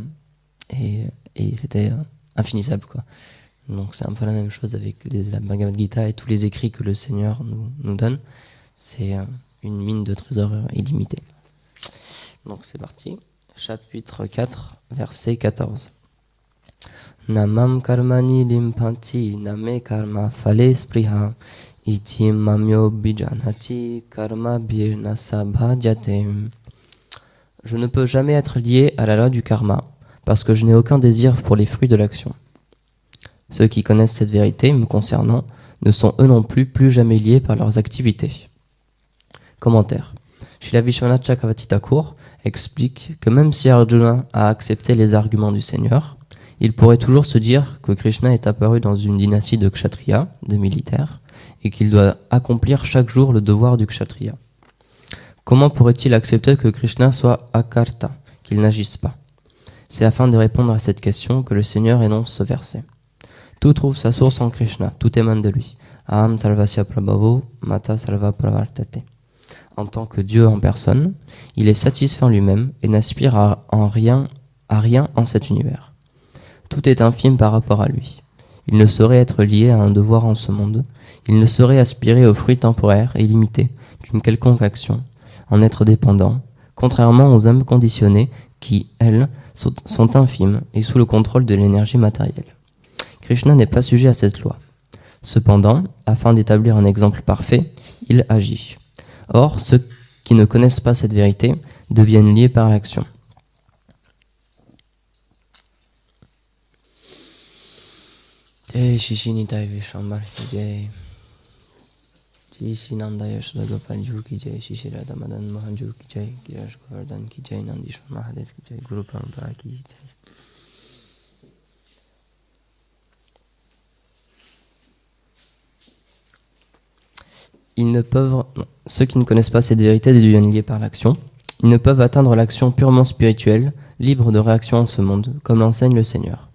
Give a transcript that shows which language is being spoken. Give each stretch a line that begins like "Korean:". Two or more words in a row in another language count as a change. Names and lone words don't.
French: Et c'était infinissable, quoi. Donc c'est un peu la même chose avec la Bhagavad Gita et tous les écrits que le Seigneur nous donne. C'est une mine de trésors illimitée. Donc c'est parti. Chapitre 4, verset 14.
Sanskrit: न मां कर्माणि लिम्पन्ति न मे कर्म फले स्पृहा इति मां यो अभिजानाति कर्मभिर्न स बध्यते.
French: Je ne peux jamais être lié à la loi du karma parce que je n'ai aucun désir pour les fruits de l'action. Ceux qui connaissent cette vérité me concernant ne sont eux non plus jamais liés par leurs activités. Commentaire. Srila Vishwanath Chakravarti Thakur explique que même si Arjuna a accepté les arguments du Seigneur, il pourrait toujours se dire que Krishna est apparu dans une dynastie de kshatriya, de militaires, et qu'il doit accomplir chaque jour le devoir du kshatriya. Comment pourrait-il accepter que Krishna soit akarta, qu'il n'agisse pas? C'est afin de répondre à cette question que le Seigneur énonce ce verset. Tout trouve sa source en Krishna, tout émane de lui.
Sanskrit: अहं सर्वस्य प्रभवो मत्तः सर्वं प्रवर्तते.
French: En tant que Dieu en personne, il est satisfait en lui-même et n'aspire à rien en cet univers. Tout est infime par rapport à lui. Il ne saurait être lié à un devoir en ce monde. Il ne saurait aspirer aux fruits temporaires et limités d'une quelconque action, en être dépendant, contrairement aux âmes conditionnées qui, elles, sont infimes et sous le contrôle de l'énergie matérielle. Krishna n'est pas sujet à cette loi. Cependant, afin d'établir un exemple parfait, il agit. Or, ceux qui ne connaissent pas cette vérité deviennent liés par l'action.
Hindi: जय श्री श्री नितइ विश्वम्भर की जय. जय श्री नन्द यशोदा गोपाल जू की जय. श्री श्री राधा मदन मोहन जू की जय गिरीश गोवर्धन की जय. नन्दीश्वर महादेव की जय. गुरु परम्परा की जय.
French: Ceux qui ne connaissent pas cette vérité deviennent liés par l'action. Ils ne peuvent atteindre l'action purement spirituelle, libre de réaction en ce monde, comme l'enseigne le Seigneur.